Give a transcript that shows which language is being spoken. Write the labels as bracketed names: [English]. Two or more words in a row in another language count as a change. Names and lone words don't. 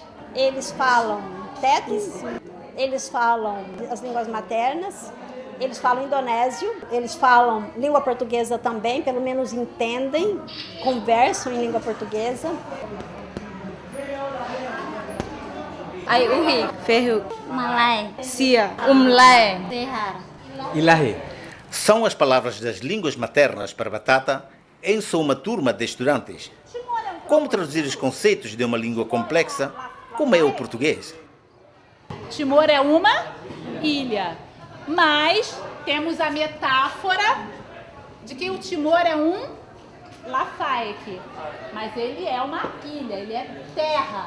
[Portuguese] Eles falam tetos, eles falam as línguas maternas, eles falam indonésio, eles falam língua portuguesa também, pelo menos entendem, conversam em língua portuguesa. [Tetum] Ai uhi, ferro, malai, sia, umlai, ilahi. [Portuguese] São as palavras das línguas maternas para batata em só uma turma de estudantes. Como traduzir os conceitos de uma língua complexa como é o português? Timor é uma ilha, mas temos a metáfora de que o Timor é um Lafayette, mas ele é uma ilha, ele é terra.